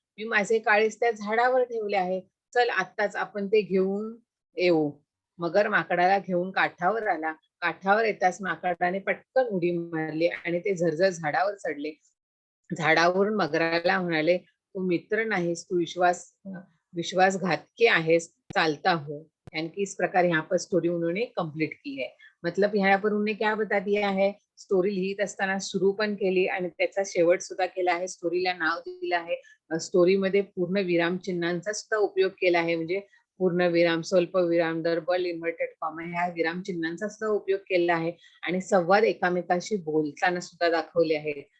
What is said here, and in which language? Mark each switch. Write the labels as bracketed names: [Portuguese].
[Marathi] मी माझे काळीज त्या झाडावर ठेवले आहे. चल आत्ताच आपण ते घेऊन येऊ. मगर माकडाला घेऊन काठावर आला. काठावर येताच माकडाने पटकन उडी मारली आणि ते झरझर झाडावर चढले. झाडावरून मगराला म्हणाले, तू मित्र नाहीस, तू विश्वासघातकी आहेस, चालता हो। [Hindi] यानी कि इस प्रकार यहाँ पर स्टोरी उन्होंने कंप्लीट की है। मतलब यहाँ पर उन्होंने क्या बता दिया है, [Marathi] स्टोरी लिहित असताना सुरू पण केली आणि त्याचा शेवट सुद्धा केला आहे, स्टोरीला नाव दिलं आहे। स्टोरीमध्ये पूर्ण विरामचिन्हांचा सुद्धा उपयोग केला आहे, म्हणजे पूर्ण विराम, स्वल्प विराम, डबल इन्व्हर्टेड कॉमा ह्या विरामचिन्हांचा सुद्धा उपयोग केला आहे आणि संवाद एकामेकांशी बोलताना सुद्धा दाखवले आहेत।